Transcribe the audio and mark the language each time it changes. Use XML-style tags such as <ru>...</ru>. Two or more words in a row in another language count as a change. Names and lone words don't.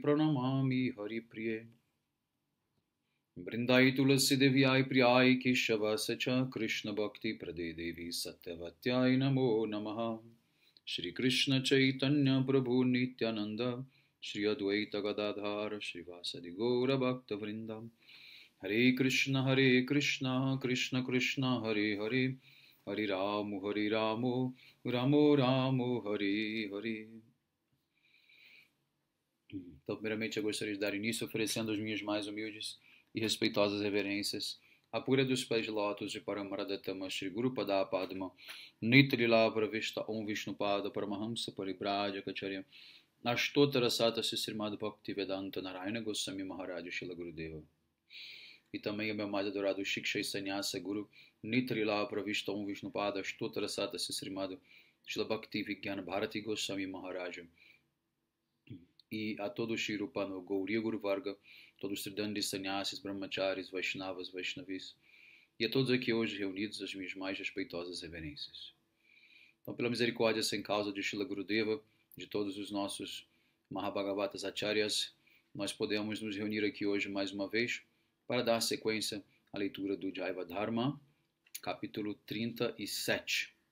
<sa>प्रणमामि हरि प्रिये वृन्दै तुलसी देव्यै प्रियै केशव सच कृष्ण भक्ति प्रदे देवि सत्यवत्यै नमो नमः श्री कृष्ण चैतन्य प्रभु नित्यानन्द श्री अद्वैत गदाधर श्री वासादि गौर भक्त वृन्दम् हरे कृष्ण कृष्ण कृष्ण हरे हरे हरे रामु रामो रामो हरे हरे.</sa> <pt>Então, primeiramente, eu gostaria de dar início oferecendo as minhas mais humildes e respeitosas reverências à pura dos pés de lótus de Paramaradatama Shri Guru Pada Padma Nitrila Pravishta Om Vishnupada Paramahamsa Paribrajacharya Ashtotara Sata Srimad Bhaktivedanta Narayana Goswami Maharaj Shila Gurudeva. E também o meu mais adorado Shiksha Sanyasa Guru Nitrila Pravishta Om Vishnupada Ashtotara Sata Srimad Shila Bhakti Vigyana Bharati Goswami Maharaj. E a todo o Shirupano Gauriya Guru Varga, todos os Tridandis, Sannyasis, Brahmacharis, Vaishnavas, Vaishnavis, e a todos aqui hoje reunidos as minhas mais respeitosas reverências. Então, pela misericórdia sem causa de Shila Gurudeva, de todos os nossos Mahabhagavatas Acharyas, nós podemos nos reunir aqui hoje mais uma vez para dar sequência à leitura do Jaiva Dharma, capítulo 37.</pt>